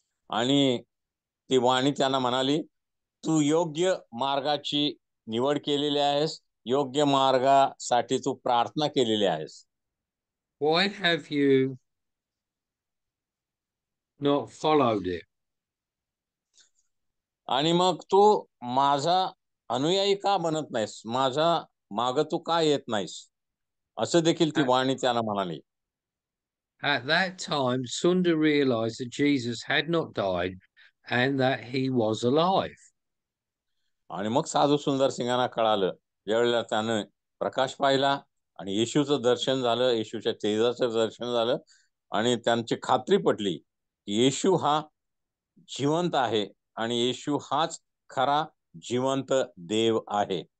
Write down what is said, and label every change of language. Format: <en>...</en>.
<mr>आणि ती वाणी त्यांना म्हणाली, तू योग्य मार्गाची निवड केलेली आहेस, योग्य मार्गासाठी तू प्रार्थना केलेली आहेस.</mr> <en>Why have you not followed it?</en> <mr>आणि मग तू माझा अनुयायी का बनत नाहीस, माझा माग तू का येत नाहीस, असं देखील ती</mr> <en>At,</en> <mr>वाणी त्याला म्हणाली.</mr> <en>at that time, Sunda realized that Jesus had not died and that he was alive.</en> <mr>आणि मग साधू सुंदर सिंगांना कळालं, ज्यावेळेला त्यानं प्रकाश पाहिला आणि येशूचं दर्शन झालं, येशूच्या तेजाचं दर्शन झालं आणि त्यांची खात्री पटली की येशू हा जिवंत आहे आणि येशू हाच खरा जिवंत देव आहे.</mr>